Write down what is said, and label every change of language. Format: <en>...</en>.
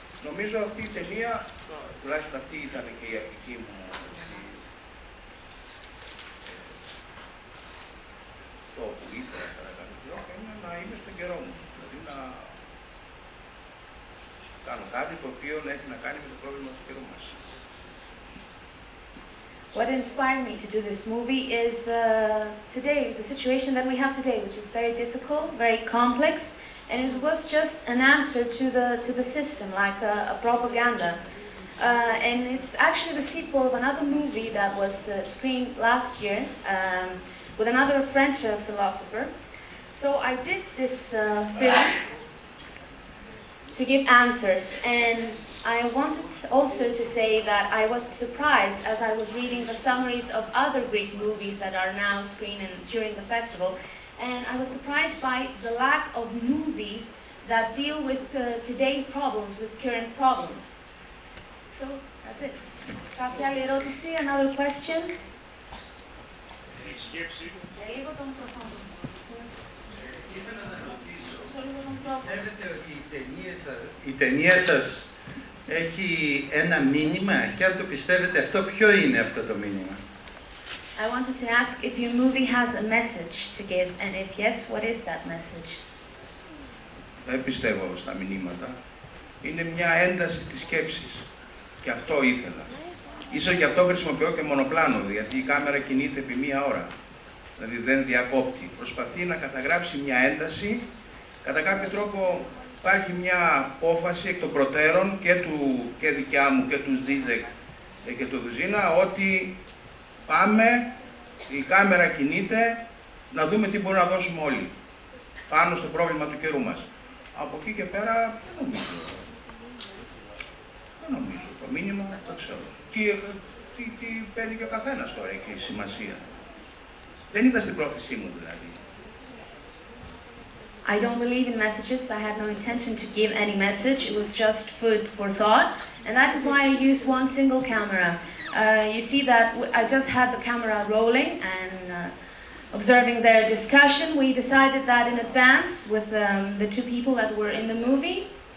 <el>Νομίζω αυτή η ταινία, τουλάχιστον αυτή ήταν και η αρχική μου το που ήθελα είναι να είμαι στον καιρό μου. Δηλαδή να κάνω κάτι το οποίο έχει να κάνει με το πρόβλημα του καιρού μας.</el> <en>What inspired me to do this movie is today, the situation that we have today, which is very difficult, very complex, and it was just an answer to the system, like a propaganda. And it's actually the sequel of another movie that was screened last year with another French philosopher. So I did this film to give answers, and I wanted also to say that I was surprised as I was reading the summaries of other Greek movies that are now screened during the festival, and I was surprised by the lack of movies that deal with today's problems, with current problems. So, that's it.</en> <el>Κάποια άλλη ερώτηση,</el> <en>another question?</en> <el>Η σκέψη. Λίγο το μικρόφωνο. Ήθελα να ρωτήσω, πιστεύετε ότι η ταινία σας έχει ένα μήνυμα και αν το πιστεύετε αυτό, ποιο είναι αυτό το μήνυμα?</el> <en>I wanted to ask if your movie has a message to give, and if yes, what is that message?</en> <el>Δεν πιστεύω στα μηνύματα. Είναι μια ένταση της σκέψης. Και αυτό ήθελα. Ίσως γι' αυτό χρησιμοποιώ και μονοπλάνο, γιατί η κάμερα κινείται επί μία ώρα. Δηλαδή δεν διακόπτει. Προσπαθεί να καταγράψει μια ένταση. Κατά κάποιο τρόπο υπάρχει μια απόφαση εκ των προτέρων και δικιά μου και του Ζίζεκ και του Δουζίνα ότι πάμε, η κάμερα κινείται, να δούμε τι μπορούμε να δώσουμε όλοι πάνω στο πρόβλημα του καιρού μας. Από εκεί και πέρα δεν νομίζω. Το μήνυμα το ξέρω. Τι παίρνει και ο καθένας τώρα έχει σημασία. Δεν ήταν στην πρόθεσή μου δηλαδή.</el> <en>I don't believe in messages. I had no intention to give any message. It was just food for thought. And that is why I used one single camera. You see that I just had the camera rolling and observing their discussion. We decided that in advance with the two people that were in the movie.</en>